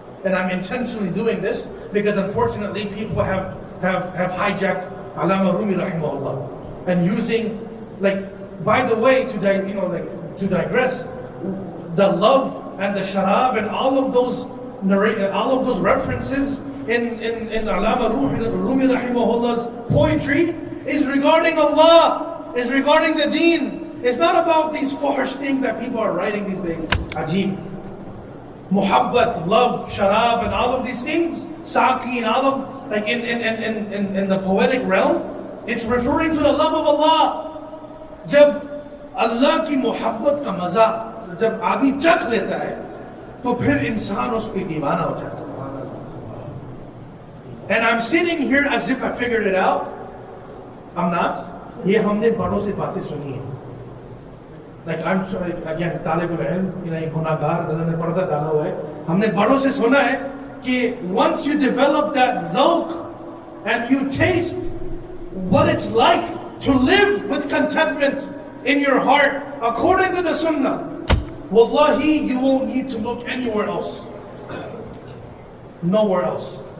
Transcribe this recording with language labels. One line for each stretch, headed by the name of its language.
English: And I'm intentionally doing this because unfortunately people have hijacked Allama Rumi rahimahullah and using, like, by the way, to digress, the love and the sharab and all of those references in Allama Rumi rahimahullah's poetry is regarding Allah, is regarding the deen. It's not about these foolish things that people are writing these days. Ajib. Muhabbat, love, sharab, and all of these things, saki, and all of, like in the poetic realm, it's referring to the love of Allah.
Hindi: जब अल्लाह की मोहब्बत का मजा जब आदमी चख लेता है तो फिर इंसान उस पे दीवाना हो जाता है.
English: And I'm sitting here as if I figured it out. I'm not.
Hindi: ये हमने बड़ों से बातें सुनी है. Like I'm again तालिबुल इल्म, ये गुनाहगार ने पर्दा डाला हुआ है. हमने बड़ों से सुना है कि
English: once you develop that dhawq and you taste what it's like to live with contentment in your heart according to the sunnah, wallahi, you won't need to look anywhere else. Nowhere else.